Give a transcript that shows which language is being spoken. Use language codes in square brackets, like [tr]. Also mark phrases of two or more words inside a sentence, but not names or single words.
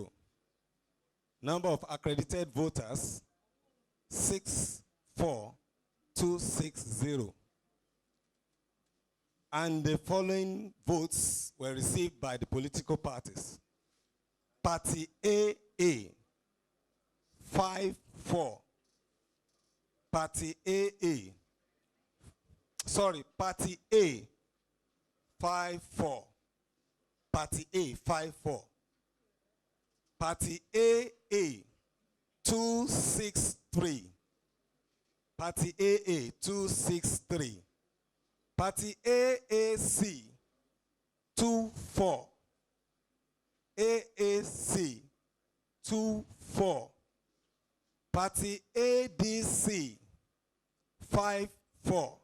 [en] Number of accredited voters, 64260. And the following votes were received by the political parties. Party AA, 54. Party AA, Party A, 54. Party A, 54. Party AA, 263. Party AA, 263. Party AAC, 24. AAC, 24. Party ADC, 54.